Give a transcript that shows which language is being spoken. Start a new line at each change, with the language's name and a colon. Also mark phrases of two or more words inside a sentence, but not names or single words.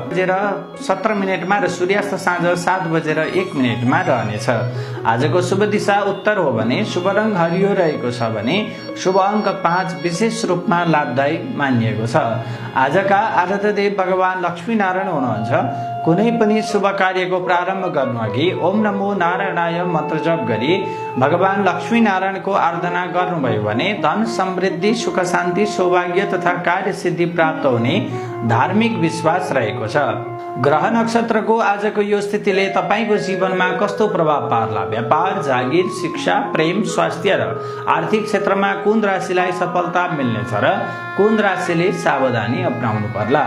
Nepali: 17 र सूर्यास्त साँझ 7:01 रहनेछ। आजको शुभ दिशा उत्तर हो भने शुभ रङ हरियो रहेको छ भने शुभ अङ्क 5 विशेष रूपमा लाभदायी मानिएको छ। आजका आराध्य देव भगवान लक्ष्मी नारायण हुनुहुन्छ। कुनै पनि शुभ कार्यको प्रारम्भ गर्नु अघि
Sanskrit: ओम नमो नारायणाय
Nepali: मन्त्र जप गरी भगवान लक्ष्मी नारायणको आराधना गर्नुभयो भने धन समृद्धि, सुख शान्ति, सौभाग्य तथा कार्य सिद्धि प्राप्त हुने धार्मिक विश्वास रहेको छ। ग्रह नक्षत्रको आजको यो स्थितिले तपाईको जीवनमा कस्तो प्रभाव पार्ला? व्यापार, जागिर, शिक्षा, प्रेम, स्वास्थ्य र आर्थिक क्षेत्रमा कुन राशिलाई सफलता मिल्नेछ र कुन राशिले सावधानी अपनाउनु पर्ला?